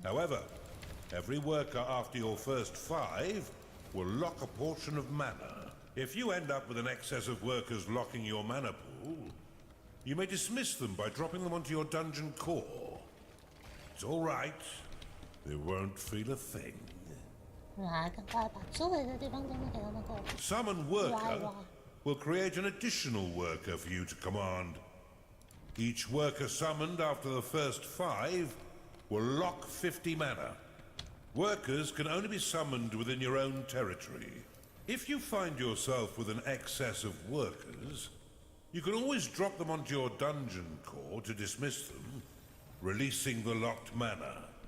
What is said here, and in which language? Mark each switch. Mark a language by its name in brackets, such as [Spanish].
[English] However, every worker after your first 5 will lock a portion of mana. If you end up with an excess of workers locking your mana pool, you may dismiss them by dropping them onto your dungeon core. It's all right. They won't feel a thing. [Chinese] 来，赶快把周围的地方都能给他们够。 [English] Summon worker will create an additional worker for you to command. Each worker summoned after the first 5 will lock 50 mana. Workers can only be summoned within your own territory. If you find yourself with an excess of workers, you can always drop them onto your dungeon core to dismiss them, releasing the locked mana.